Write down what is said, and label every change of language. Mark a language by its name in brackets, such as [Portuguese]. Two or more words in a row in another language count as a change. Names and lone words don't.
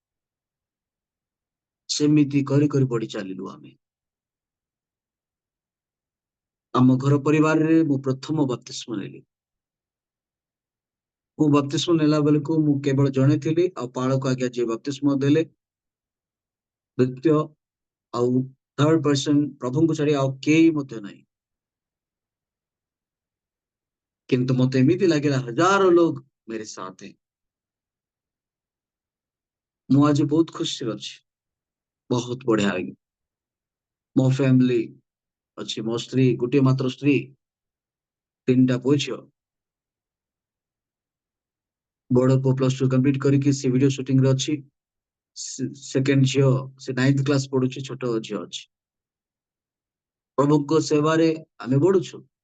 [Odia] ସେମିତି କରି କରି ବଢି ଚାଲିଲୁ ଆମେ ଆମ ଘର ପରିବାରରେ ମୁଁ ପ୍ରଥମ ବପ୍ତିସ୍ମ ନେଲି ମୁଁ ବପ୍ତିସ୍ମ ନେଲା ବେଳକୁ ମୁଁ କେବଳ ଜଣେ ଥିଲି ଆଉ ପାଳକ ଆଜ୍ଞା ଯିଏ ବପ୍ତିସ୍ମ ଦେଲେ ଦ୍ୱିତୀୟ ଆଉ [English] third person [Odia] ପ୍ରଭୁଙ୍କୁ ଛାଡି ଆଉ କେହି ମଧ୍ୟ ନାହିଁ କିନ୍ତୁ ମତେ ଏମିତି ଲାଗିଲା ହଜାର ଲୋକ [Hindi] मेरे साथ हैं [Odia] ମୁଁ ଆଜି ବହୁତ ଖୁସିରେ ଅଛି ବହୁତ ବଢିଆ ଲାଗେ ମୋ ଫ୍ୟାମିଲି ଅଛି ମୋ ସ୍ତ୍ରୀ ଗୋଟିଏ ମାତ୍ର ସ୍ତ୍ରୀ 3ଟା ପୁଅ ଝିଅ ବଡ ପୁଅ +2 କମ୍ପ୍ଲିଟ କରିକି ସେ [English] video shooting [Odia] ରେ ଅଛି ସେକେଣ୍ଡ ଝିଅ ସେ 9th କ୍ଲାସ ପଢୁଛି ଛୋଟ ଝିଅ ଅଛି ପ୍ରଭୁଙ୍କ ସେବାରେ ଆମେ ବଢୁଛୁ